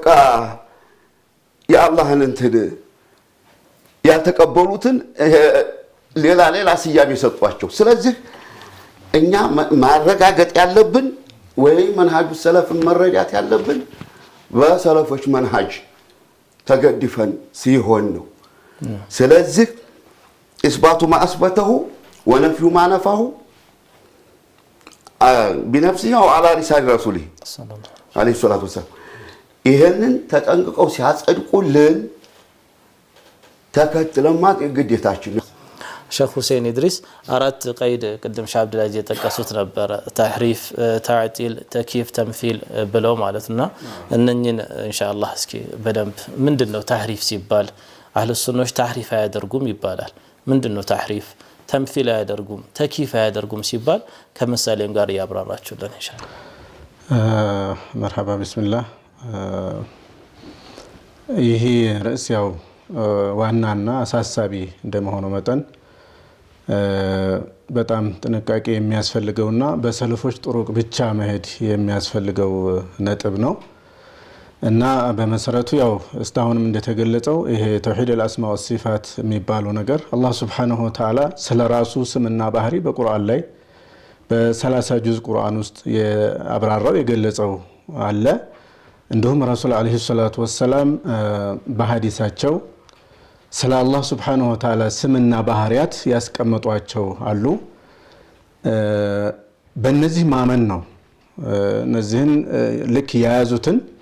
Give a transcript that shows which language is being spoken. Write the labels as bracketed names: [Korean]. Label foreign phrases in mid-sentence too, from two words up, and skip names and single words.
[Amharic] የአላህን እንትን ያልተቀበሉትን ሌላ ስያሜ ሰጧቸው ስለዚህ እኛ ማረጋገጥ ያለብን ወይ [Arabic] منهج السلف [Amharic] መረጃት ያለብን በሰለፎች መንሃጅ ተገድፈን ሲሆን ነው ስለዚህ [Arabic] إثبات ما أثبته ونفي ما نفاه بنفسه او على رسال رسوله عليه الصلاه والسلام [Amharic] ይሄንን ተጠንቅቀው ሲያጸድቁልን ተከትለማት ግዴታችን ሼክ ሁሴን ኢድሪስ አራት ቀይድ ቅድም ሻህ አብዱልአዚዝ የጠቀሱት ነበር [Arabic] تحريف تعطيل تكييف تمثيل [Amharic] ብለው ማለትና እነኝን ኢንሻአላህ እስኪ በደንብ ምንድነው ተህሪፍ ሲባል አህሉ ሱናዎች ተህሪፍ አያደርጉም ይባላል ምንድነው ተህሪፍ ተምሲል አያደርጉም ተኪፍ አያደርጉም ሲባል ከምሳሌም ጋር ያብራራችሁልን ኢንሻአላህ [Arabic] مرحبا بسم الله [Amharic] ይሄ ርዕስ ያው ዋናና አሳሳቢ እንደመሆኑ መጠን በጣም ጥንቃቄ የሚያስፈልገውና በሰለፎች ጥሩቅ ብቻ መሄድ የሚያስፈልገው ነጥብ ነው እና በመሰረቱ ያው እስታሁንም እንደተገለጸው ይሄ ተውሂድ [Arabic] الاسماء والصفات [Amharic] የሚባለው ነገር አላህ [Arabic] سبحانه وتعالى [Amharic] ስለራሱ ስምና ባህሪ በቁርአን ላይ በ30 ጁዝ ቁርአን ውስጥ ያብራራው የገለጸው አለ እንደውም ረሱል [Arabic] عليه الصلاة والسلام [Amharic] በሐዲሳቸው ስለ አላህ [Arabic] سبحانه وتعالى [Amharic] ስምና ባህሪያት ያስቀመጧቸው አሉ በእነዚህ ማመን ነው እነዚህን ልክ ያያዙትን